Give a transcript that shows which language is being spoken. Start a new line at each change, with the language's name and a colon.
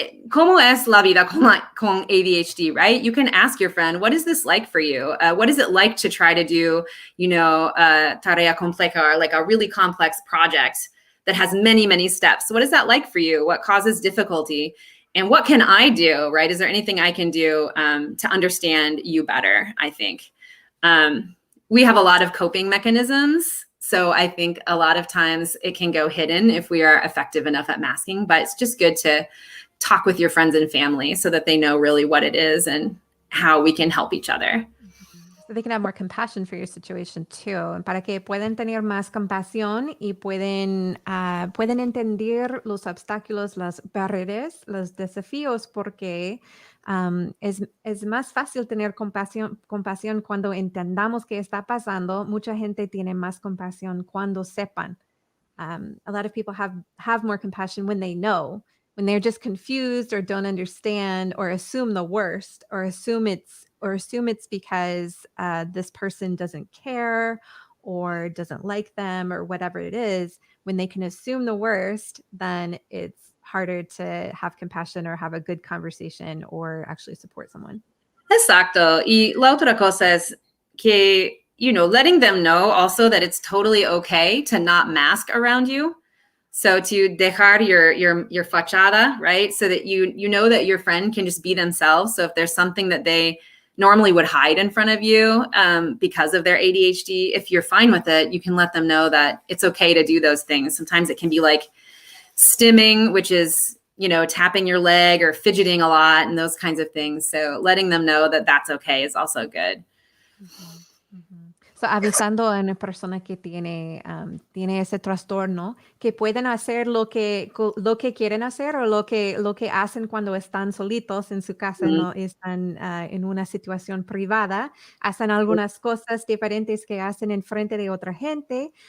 Spanish: ¿Cómo es la vida con ADHD, right?
English: You can ask your friend, what is this like for you? What is it like to try to do,
Spanish: tarea compleja,
English: or like a really complex project that has many, many steps. So what is that like for you? What causes difficulty? And what can I do, right? Is there anything I can do to understand you better, I think? We have a lot of coping mechanisms. So I think a lot of times it can go hidden if we are effective enough at masking, but it's just good to talk with your friends and family so that they know really what it is and how we can help each other. So they can have more compassion for your situation too,
Spanish: para que puedan tener más compasión y pueden entender los obstáculos, las barreras, los desafíos, porque es más fácil tener compasión cuando entendamos qué está pasando. Mucha gente tiene más compasión cuando sepan.
English: A lot of people have more compassion when they know. When they're just confused or don't understand or assume the worst or assume it's because this person doesn't care or doesn't like them or whatever it is, when they can assume the worst, then it's harder to have compassion or have a good conversation or actually support someone.
Spanish: Exacto. Y la otra cosa es que,
English: letting them know also that it's totally okay to not mask around you. So to
Spanish: dejar
English: your
Spanish: fachada,
English: right? So that you know that your friend can just be themselves. So if there's something that they normally would hide in front of you because of their ADHD, if you're fine with it, you can let them know that it's okay to do those things. Sometimes it can be like stimming, which is, tapping your leg or fidgeting a lot and those kinds of things. So letting them know that that's okay is also good. Mm-hmm. Mm-hmm.
Spanish: So, avisando a una persona que tiene ese trastorno, que pueden hacer lo que quieren hacer o lo que hacen cuando están solitos en su casa, no están en una situación privada, hacen algunas cosas diferentes que hacen en frente de otra gente,